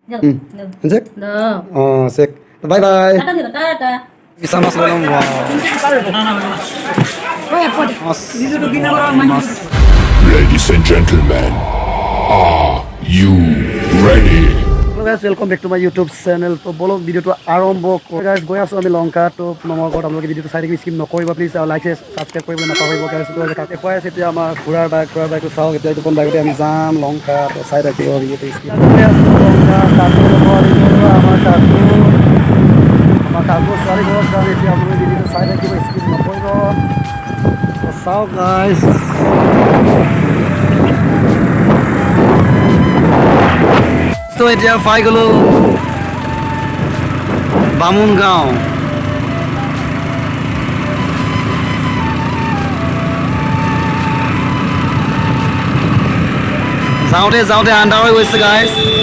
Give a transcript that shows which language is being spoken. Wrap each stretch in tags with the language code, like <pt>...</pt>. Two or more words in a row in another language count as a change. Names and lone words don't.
<id>Cek? Oh, cek.</id> <en>Bye bye.</en> <id>Bisa mas belum? Wow. Mas.</id> <en>Ladies and gentlemen, are you ready? Hello guys, welcome back to my YouTube channel.</en> <hi>तो बोलो वीडियो तो आरंभ करो</hi> <as>guys</as> <hi>गया सो</hi> <as>আমি লঙ্কা তো নমৰ ঘৰত আপোনালোকে ভিডিওটো চাই থাকি স্কিপ নকৰিব প্লিজ আৰু</as> <en>like subscribe</en> <as>কৰিব নাপাহৰিব guys তো কাকে কৈ আছে এতিয়া আমাৰ ঘোঁৰাৰ বাইকটো চাওক এতিয়া এইটো কোন বাইকতে আমি যাম লঙ্কা তো চাই থাকিব ভিডিওটো স্কিপ কৰি আছো লঙ্কা কাকু আমাৰ কাকু ছোৱালী ঘৰত যাম এতিয়া আপোনালোকে ভিডিওটো চাই থাকিব স্কিপ নকৰিব তো চাওক guys তো এতিয়া পাই গ'লো বামুন গাঁও যাওঁতে আন্ধাৰ হৈ গৈছে গাইজ</as>